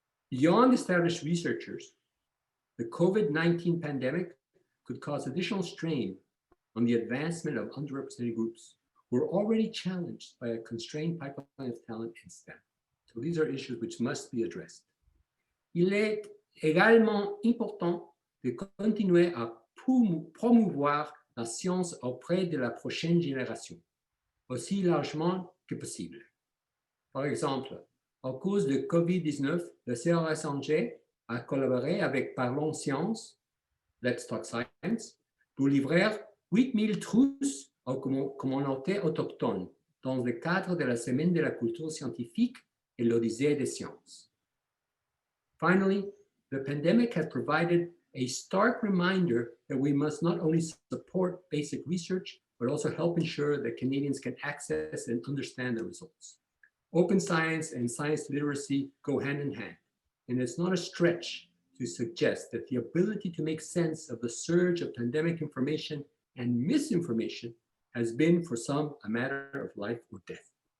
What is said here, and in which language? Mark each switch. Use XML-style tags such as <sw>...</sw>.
<en>Beyond established researchers, the COVID-19 pandemic could cause additional strain on the advancement of underrepresented groups who are already challenged by a constrained pipeline of talent in STEM. So these are issues which must be addressed.</en> <fr>Il est également important de continuer à promouvoir la science auprès de la prochaine génération, aussi largement que possible. Par exemple, à cause de COVID-19, le CRCC a collaboré avec Parlons Science, Let's Talk Science, pour livrer 8000 trousses aux communautés autochtones dans le cadre de la Semaine de la culture scientifique et l'Odyssée des sciences.</fr> <en>Finally, the pandemic has provided a stark reminder that we must not only support basic research, but also help ensure that Canadians can access and understand the results. Open science and science literacy go hand in hand, and it's not a stretch to suggest that the ability to make sense of the surge of pandemic information and misinformation has been for some a matter of life or death.</en>